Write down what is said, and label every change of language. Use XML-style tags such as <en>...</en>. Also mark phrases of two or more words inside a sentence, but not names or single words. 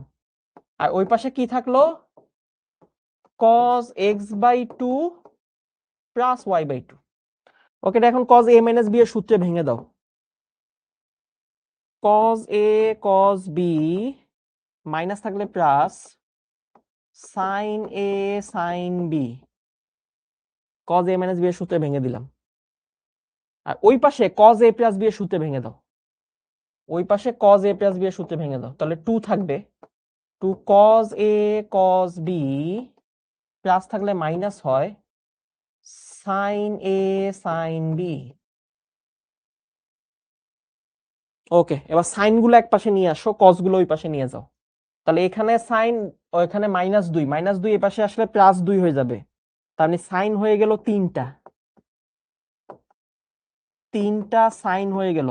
<bn>আর ওই পাশে কি থাকলো,</bn> <en>cos x/2 plus y/2।</en> <bn>ওকে, এখন</bn> <en>cos a minus b</en> <bn>এর সূত্রে ভেঙে দাও,</bn> <en>cos a cos b minus</en> <bn>থাকলে প্লাস</bn> <en>sin a sin b, cos a minus b</en> <bn>এর সূত্রে ভেঙে দিলাম। আর ওই পাশে</bn> <en>cos a plus b</en> <bn>এর সূত্রে ভেঙে দাও, ওই পাশে</bn> <en>cos a plus b</en> <bn>এর সূত্রে ভেঙে দাও, তাহলে 2 থাকবে,</bn> <en>2 cos a cos b plus</en> <bn>থাকলে মাইনাস হয়</bn> <en>sin a sin b।</en> <bn>ওকে, এবার সাইন গুলো এক পাশে নিয়ে আসো, কস গুলো ওই পাশে নিয়ে যাও। তাহলে এখানে সাইন, ওইখানে -2 এই পাশে আসলে +2 হয়ে যাবে, তার মানে সাইন হয়ে গেল তিনটা সাইন হয়ে গেল।</bn>